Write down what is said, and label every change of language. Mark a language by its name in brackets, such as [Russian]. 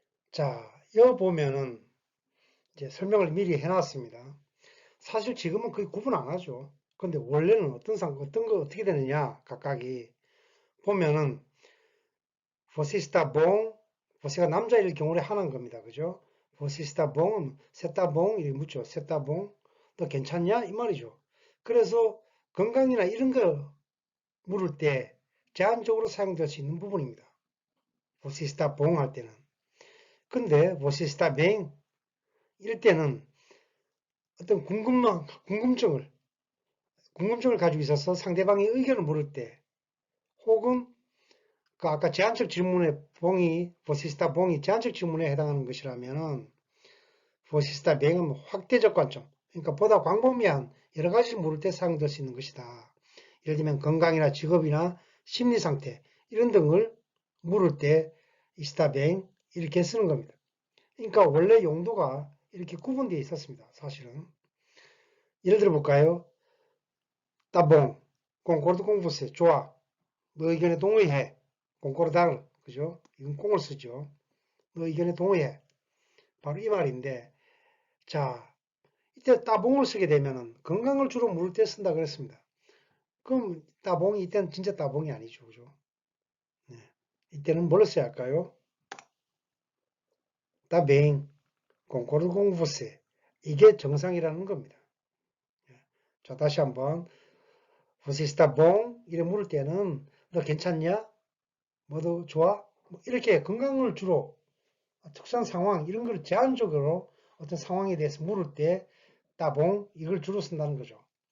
[Korean] 자, 여기 보면은 이제 설명을 미리 해놨습니다. 사실 지금은 거의 구분 안 하죠. 근데 원래는 어떤 거 어떻게 되느냐, 각각이. [Portuguese] 보면은 Você está bom? [Korean] você가 남자일 경우에 하는 겁니다. 그죠? [Portuguese] Você está bom? você está bom? [Korean] 이렇게 묻죠. [Portuguese] você está bom? [Korean] 너 괜찮냐? 이 말이죠. 그래서 건강이나 이런 거 물을 때 제한적으로 사용될 수 있는 부분입니다. Você está bom 할 때는. 근데 Você está bem? 이럴 때는 어떤 궁금증을 가지고 있어서 상대방의 의견을 물을 때 혹은 그 아까 제한적 질문의 봉이, [Portuguese] Você está bom? [Korean] 이 제한적 질문에 해당하는 것이라면은 포시스타 배경은 확대적 관점, 그러니까 보다 광범위한 여러 가지를 물을 때 사용될 수 있는 것이다. 예를 들면 건강이나 직업이나 심리 상태 이런 등을 물을 때 이스타뱅 이렇게 쓰는 겁니다. 그러니까 원래 용도가 이렇게 구분되어 있었습니다. 사실은 예를 들어 볼까요? 따봉, [Portuguese] concordo com você, [Korean] 좋아, 너 의견에 동의해, concordar, 그죠? 이건 꽁을 쓰죠. 너 의견에 동의해. 바로 이 말인데, 자, 이때 따봉을 쓰게 되면은 건강을 주로 물을 때 쓴다 그랬습니다. 그럼 따봉이 이때는 진짜 따봉이 아니죠. 그죠? 네. 이때는 뭘 써야 할까요? 따뱅, concordo com você. 이게 정상이라는 겁니다. 자, 다시 한번. [Portuguese] Você está bom? [Korean] 이래 물을 때는 너 괜찮냐? 뭐도 좋아? 뭐 이렇게 건강을 주로 특수한 상황 이런 걸 제한적으로 어떤 상황에 대해서 물을 때 따봉 이걸 주로 쓴다는 거죠.